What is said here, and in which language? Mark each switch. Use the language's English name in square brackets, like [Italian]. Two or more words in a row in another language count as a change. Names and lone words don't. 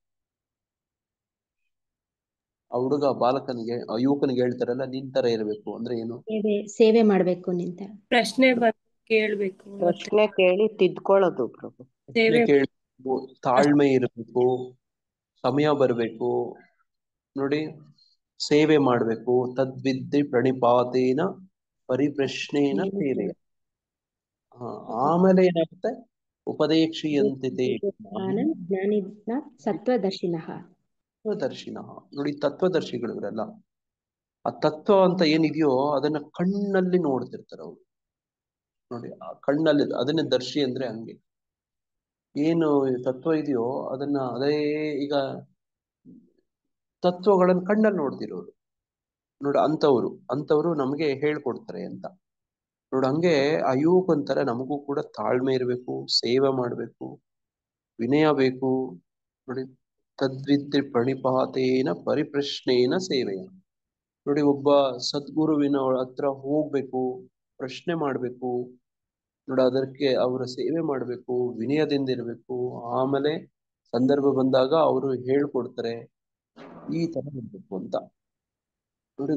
[Kannada] ಆ ಹುಡುಗ ಬಾಲಕನಿಗೆ, ಆ ಯುವಕನಿಗೆ ಹೇಳ್ತಾರಲ್ಲ, ನಿನ್ ತರ ಇರ್ಬೇಕು ಅಂದ್ರೆ ಏನು? ಸೇವೆ ಮಾಡ್ಬೇಕು ನಿಂತ. ಪ್ರಶ್ನೆ ಕೇಳ್ಬೇಕು, ಪ್ರಶ್ನೆ ಕೇಳಿ ತಿದ್ಕೊಳ್ಳೋದು ಪ್ರಭು. ಸೇವೆ ಕೇಳಬೇಕು, ತಾಳ್ಮೆ ಇರಬೇಕು, ಸಮಯ ಬರ್ಬೇಕು ನೋಡಿ, ಸೇವೆ ಮಾಡ್ಬೇಕು. [Sanskrit] ತದ್ವಿದ್ಧಿ ಪ್ರಣಿಪಾತೇನ ಪರಿಪ್ರಶ್ನೇನ ಸೇವೆ. [Kannada] ಆಮೇಲೆ ಏನಾಗುತ್ತೆ? ಉಪದೇಕ್ಷೀಯಂತಿತೆ [Sanskrit] ಜ್ಞಾನಿನ ಸತ್ವದರ್ಶಿನಃ. [Kannada] ತತ್ವದರ್ಶಿನಃ ನೋಡಿ, ತತ್ವದರ್ಶಿಗಳು ಇವರೆಲ್ಲ. ಆ ತತ್ವ ಅಂತ ಏನಿದೆಯೋ ಅದನ್ನ ಕಣ್ಣಲ್ಲಿ ನೋಡ್ತಿರ್ತಾರೆ ಅವರು ನೋಡಿ. ಆ ಕಣ್ಣಲ್ಲಿ ಅದನ್ನೇ ದರ್ಶಿ ಅಂದ್ರೆ ಹಂಗೆ. ಏನು ತತ್ವ ಇದೆಯೋ ಅದನ್ನ ಅದೇ ಈಗ ತತ್ವಗಳನ್ನ ಕಣ್ಣಲ್ಲಿ ನೋಡ್ತಿರೋರು ನೋಡಿ. ಅಂತವ್ರು ನಮಗೆ ಹೇಳ್ಕೊಡ್ತಾರೆ ಅಂತ ನೋಡಿ. ಹಂಗೆ ಆ ಯುವಕಂತರ ನಮಗೂ ಕೂಡ ತಾಳ್ಮೆ ಇರಬೇಕು, ಸೇವೆ ಮಾಡ್ಬೇಕು, ವಿನಯ ಬೇಕು ನೋಡಿ. [Sanskrit] ತದ್ವಿದ್ಧಿ ಪ್ರಣಿಪಾತೇನ ಪರಿಪ್ರಶ್ನೇನ ಸೇವೆಯ ನೋಡಿ. [Kannada] ಒಬ್ಬ ಸದ್ಗುರುವಿನ ಹತ್ರ ಹೋಗ್ಬೇಕು, ಪ್ರಶ್ನೆ ಮಾಡ್ಬೇಕು ನೋಡಿ. ಅದಕ್ಕೆ ಅವರ ಸೇವೆ ಮಾಡ್ಬೇಕು, ವಿನಯದಿಂದ ಇರ್ಬೇಕು. ಆಮೇಲೆ ಸಂದರ್ಭ ಬಂದಾಗ ಅವರು ಹೇಳ್ಕೊಡ್ತಾರೆ, ಈ ತರ ಇರ್ಬೇಕು ಅಂತ ನೋಡಿ.